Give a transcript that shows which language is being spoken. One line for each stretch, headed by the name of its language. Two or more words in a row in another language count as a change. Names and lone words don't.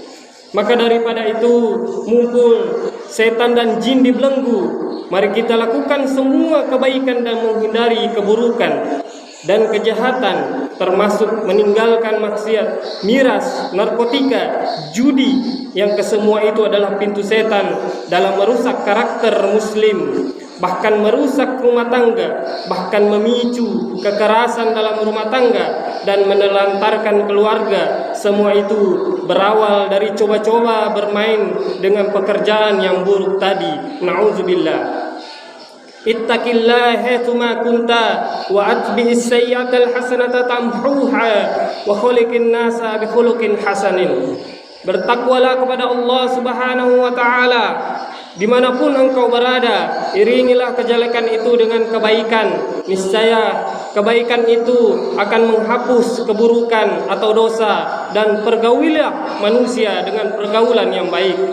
Indonesian: Maka daripada itu, mumpul setan dan jin dibelenggu, mari kita lakukan semua kebaikan dan menghindari keburukan dan kejahatan, termasuk meninggalkan maksiat, miras, narkotika, judi, yang kesemua itu adalah pintu setan dalam merusak karakter muslim, bahkan merusak rumah tangga, bahkan memicu kekerasan dalam rumah tangga dan menelantarkan keluarga. Semua itu berawal dari coba-coba bermain dengan pekerjaan yang buruk tadi. Na'udzubillah.
Arabic: اتق الله حيثما كنت وأتبع السيئة الحسنة تمحها وخالق الناس بخلق حسن.
Indonesian: Bertakwalah kepada Allah
Arabic: سبحانه وتعالى
Indonesian: dimanapun engkau berada, iringilah kejelekan itu dengan kebaikan. Niscaya kebaikan itu akan menghapus keburukan atau dosa, dan pergaulilah manusia dengan pergaulan yang baik.